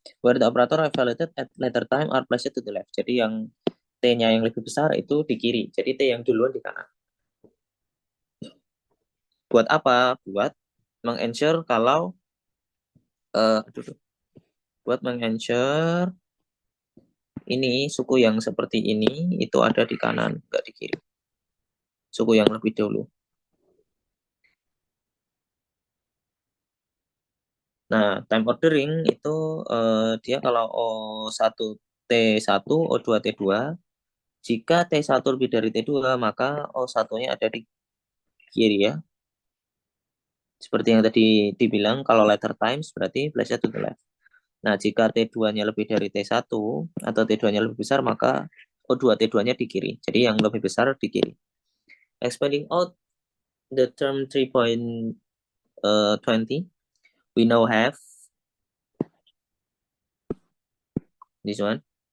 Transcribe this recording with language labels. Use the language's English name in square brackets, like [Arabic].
[English] Where the operator evaluated at later time are placed to the left. [Indonesian] Jadi yang T-nya yang lebih besar itu di kiri. Jadi T yang duluan di kanan. Buat apa? Buat meng-ensure kalau buat meng-ensure ini suku yang seperti ini itu ada di kanan, enggak di kiri. Suku yang lebih dulu. Nah, time ordering itu dia kalau O1T1, O2T2, jika T1 lebih dari T2, maka O1-nya ada di kiri ya. Seperti yang tadi dibilang, kalau letter times berarti place-nya [English] to the left. [Indonesian] Nah, jika T2-nya lebih dari T1 atau T2-nya lebih besar, maka O2 T2-nya di kiri. Jadi yang lebih besar di kiri. [English] Expanding out the term 3.20, we now have this one.